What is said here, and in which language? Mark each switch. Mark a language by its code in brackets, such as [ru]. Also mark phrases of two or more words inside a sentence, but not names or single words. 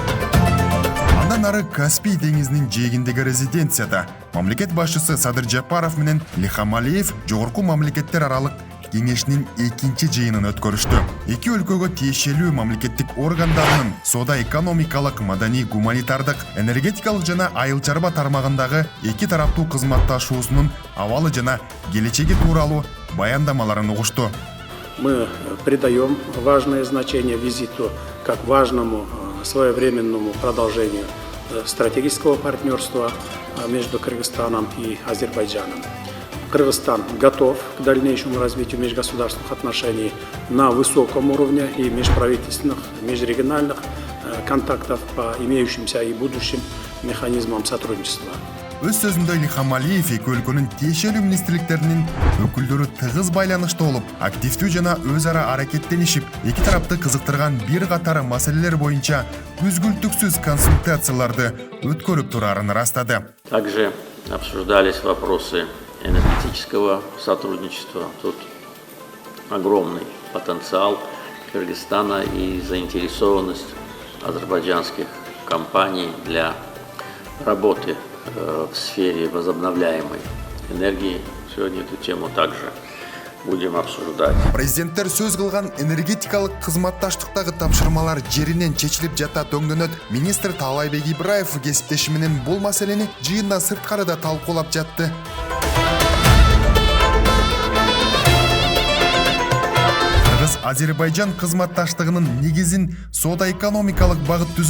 [ky] Андан ары Каспий деңизинин жээгиндеги резиденцияда мамлекет башчысы Садыр Жапаров менен Ильхам Алиев жогорку мамлекеттер аралык кеңешинин экинчи жыйынын өткөрүштү. Эки өлкөгө тиешелүү мамлекеттик органдарынын соода экономикалык, маданий, гуманитардык, энергетикалык жана айыл чарба тармагындагы эки тараптуу кызматташуусунун абалы жана келечеги тууралуу баяндамаларын угушту. [ru] Мы придаем важное значение визиту как важному своевременному продолжению стратегического партнерства между Кыргызстаном и Азербайджаном. Кыргызстан готов к дальнейшему развитию межгосударственных отношений на высоком уровне и межправительственных, межрегиональных контактов по имеющимся и будущим механизмам сотрудничества. [ky] Өз сөзүндө Ильхам Алиев эки өлкөнүн тиешелүү министрликтеринин өкүлдөрү тыгыз байланышта болуп, активдүү жана өз ара аракеттенишип, эки тарапты кызыктырган бир катар маселелер боюнча үзгүлтүксүз консультацияларды өткөрүп турарын растады. [ru] Также обсуждались вопросы энергетического сотрудничества. Тут огромный потенциал Кыргызстана и заинтересованность азербайджанских компаний для работы в сфере возобновляемой энергии. Сегодня эту тему также будем обсуждать. [ky] Президенттер сөз кылган энергетикалык кызматташтыктагы тапшырмалар жеринен чечилип жатат өңдөнөт. Министр Таалайбек Ибраев кесиптеши менен бул маселени жыйында сырткарыда талкуулап жатты. Азербайжан кызматташтыгынын негизин соода экономикалык багыт түзөт.